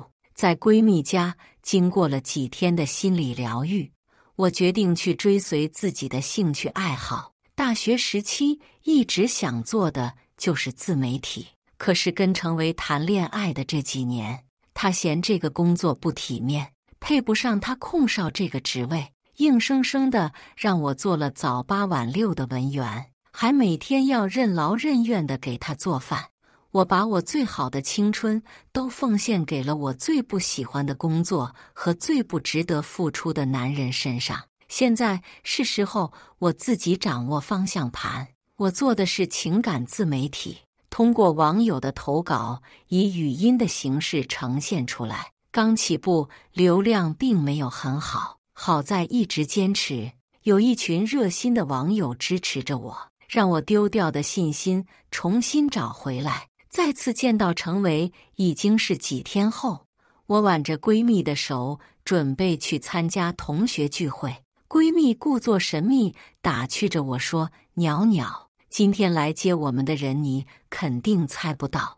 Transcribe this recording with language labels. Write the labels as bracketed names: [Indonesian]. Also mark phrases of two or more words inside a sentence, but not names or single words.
[Chinese] 在閨蜜家經過了幾天的心理療癒，我決定去追隨自己的興趣愛好。大學時期一直想做的就是自媒體，可是跟程維談戀愛的這幾年，他嫌這個工作不體面，配不上他空少這個職位，硬生生的讓我做了早8晚6的文員，還每天要任勞任怨的給他做飯。我把我最好的青春都奉獻給了我最不喜歡的工作和最不值得付出的男人身上。現在是時候我自己掌握方向盤。我做的是情感自媒體，通過網友的投稿，以語音的形式呈現出來。剛起步，流量並沒有很好，好在一直堅持，有一群熱心的網友支持着我，讓我丟掉的信心重新找回來。再次見到程維已經是幾天後，我挽着閨蜜的手，準備去參加同學聚會。閨蜜故作神秘打趣着我說：“裊裊，今天來接我們的人你肯定猜不到。”